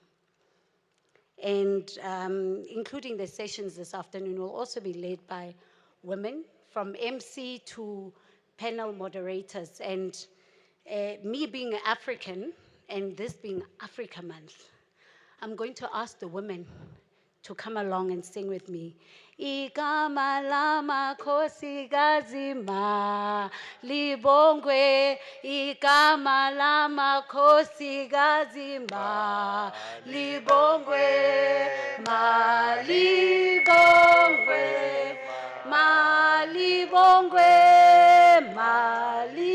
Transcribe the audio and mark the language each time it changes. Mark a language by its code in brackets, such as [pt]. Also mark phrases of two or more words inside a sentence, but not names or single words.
[en] And including the sessions this afternoon will also be led by women, from MC to panel moderators. And me being African, and this being Africa Month, I'm going to ask the women to come along and sing with me. [zu] Igama lama khosikazi ma libongwe, igama lama khosikazi ma libongwe, ma libongwe, ma libongwe, ma